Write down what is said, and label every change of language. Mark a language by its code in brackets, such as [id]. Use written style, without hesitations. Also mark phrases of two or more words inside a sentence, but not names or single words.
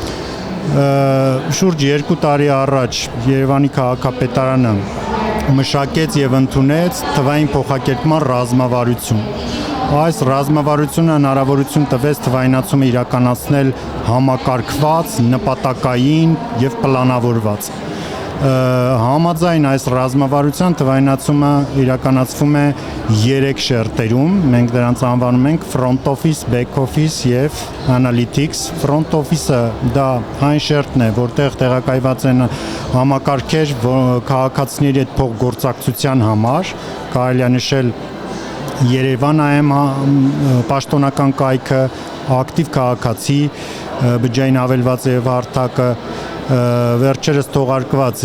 [hy] Շուրջ 2 տարի առաջ Երևանի քաղաքապետարանը մշակեց եւ ընդունեց թվային փոխակերպման ռազմավարություն։ Այս ռազմավարությունը հնարավորություն տվեց թվայնացումը իրականացնել համակարգված, նպատակային եւ պլանավորված։ Համաձայն այս ռազմավարության թվայնացումը իրականացվում է 3 շերտերում, մենք դրանց անվանում ենք [en] front office, back office [hy] եւ analytics։ [en] Front office- [hy] ը դա այն շերտն է, որտեղ տեղակայված են համակարգեր քաղաքացիների հետ փոխգործակցության համար, կարելի է նշել Երևան AM պաշտոնական կայքը, ակտիվ քաղաքացի, բջջային ավելված եւ հարթակը, վերջերս թողարկված